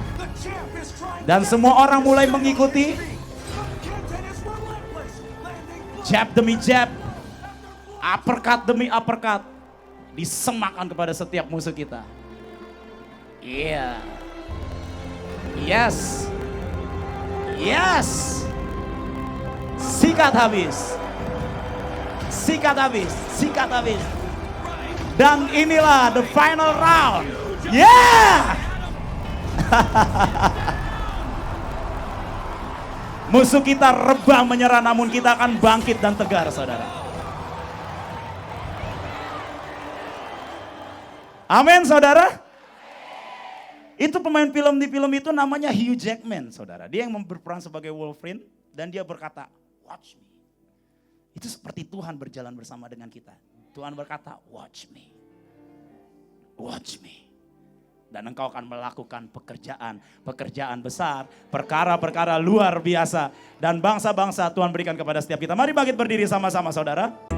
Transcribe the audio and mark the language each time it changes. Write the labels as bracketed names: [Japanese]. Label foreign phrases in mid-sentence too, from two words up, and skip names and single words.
[Indonesian] Dan semua orang mulai mengikuti. Jab demi jab, uppercut demi uppercut, disemakkan kepada setiap musuh kita. Iya. Yes. Yes. Sikat habis. Sikat habis. Sikat habis. Dan inilah [English] the final round. Yeah. [Indonesian] Musuh kita rebah menyerah, namun kita akan bangkit dan tegar saudara. Amin saudara. Itu pemain film di film itu namanya Hugh Jackman saudara. Dia yang berperan sebagai Wolverine dan dia berkata, [English] watch me. [Indonesian] Itu seperti Tuhan berjalan bersama dengan kita. Tuhan berkata, [English] watch me. Watch me. [Indonesian] Dan engkau akan melakukan pekerjaan besar, perkara-perkara luar biasa. Dan bangsa-bangsa Tuhan berikan kepada setiap kita. Mari bangkit berdiri sama-sama saudara.